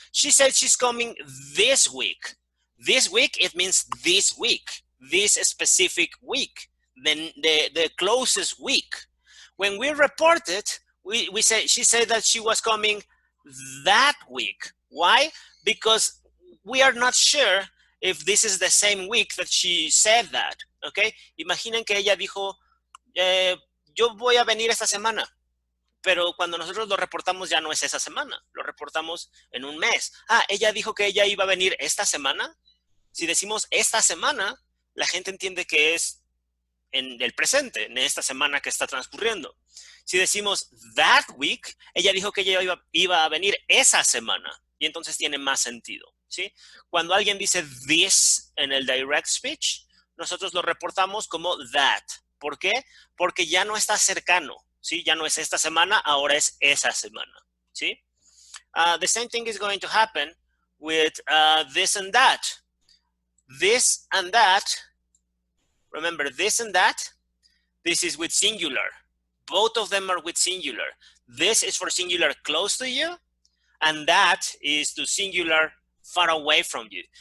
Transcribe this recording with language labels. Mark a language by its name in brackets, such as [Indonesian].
[English] She said she's coming this week. This week, it means this week, this specific week, then the closest week. When we report it, we say she said that she was coming that week. Why? Because we are not sure if this is the same week that she said that. [Spanish] Okay, imaginen que ella dijo, yo voy a venir esta semana, pero cuando nosotros lo reportamos ya no es esa semana, lo reportamos en un mes. Ella dijo que ella iba a venir esta semana. Si decimos esta semana, la gente entiende que es en el presente, en esta semana que está transcurriendo. Si decimos that week, ella dijo que ella iba a venir esa semana, y entonces tiene más sentido, ¿sí? Cuando alguien dice this en el direct speech, nosotros lo reportamos como that. ¿Por qué? Porque ya no está cercano, ¿sí? Ya no es esta semana, ahora es esa semana, ¿sí? [English] The same thing is going to happen with this and that. This and that, remember this and that, this is with singular. Both of them are with singular. This is for singular close to you, and that is to singular far away from you.